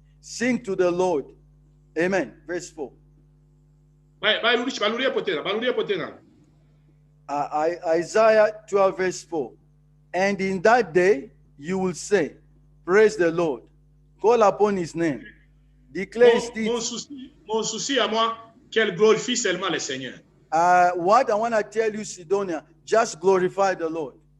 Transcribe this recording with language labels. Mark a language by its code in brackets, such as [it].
[en] Sing to the Lord. Amen. Verse 4. Isaiah 12 verse 4. And in that day you will say, praise the Lord, call upon his name, declare this. [fr] Mon souci à moi, qu'elle glorifie seulement le Seigneur. [en] What I want to tell you, Sidonia, just glorify the Lord.